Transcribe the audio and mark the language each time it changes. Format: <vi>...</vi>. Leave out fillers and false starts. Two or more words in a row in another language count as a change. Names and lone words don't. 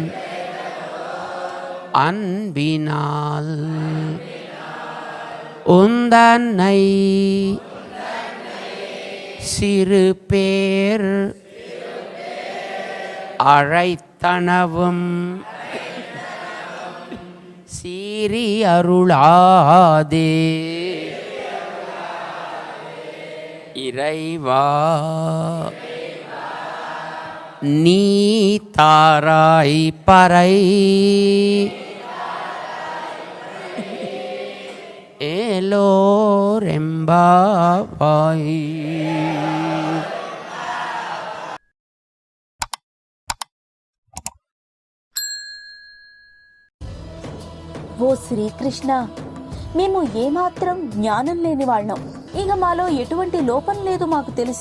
<ta>அன்பினால் உந்தன்னை சிறு பேர் அழைத்தனவும் சீரி அருளாதே இறைவா நீ தாராய் பறை ஏலோரெம்பாவாய்.</ta> <te>ఓ శ్రీకృష్ణ, మేము ఏమాత్రం జ్ఞానం లేని వాళ్ళం. ఇక మాలో ఎటువంటి లోపం లేదు మాకు తెలిసి.</te>